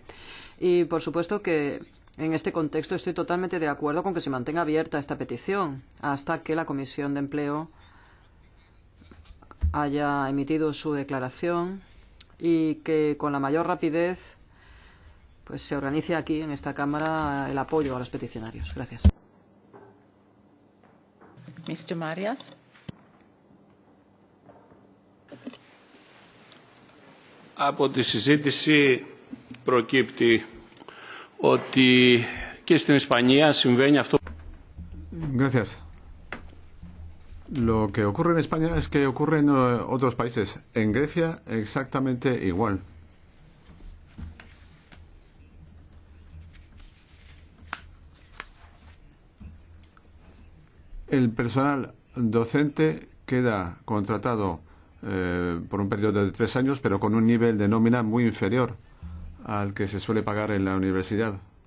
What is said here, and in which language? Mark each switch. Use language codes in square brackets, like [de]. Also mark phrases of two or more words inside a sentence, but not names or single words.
[es] Y por supuesto que en este contexto estoy totalmente de acuerdo con que se mantenga abierta esta petición hasta que la Comisión de Empleo haya emitido su declaración y que con la mayor rapidez pues se organice aquí en esta Cámara el apoyo a los peticionarios. Gracias. [en] Mr. Marias. [el] Από τη συζήτηση προκύπτει ότι και στην Ισπανία συμβαίνει αυτό. [es] Gracias. Lo que ocurre en España es que ocurre en otros países. En Grecia exactamente igual. El personal docente queda contratado por un periodo de 3 años, pero con un nivel de nómina muy inferior al que se suele pagar en la universidad.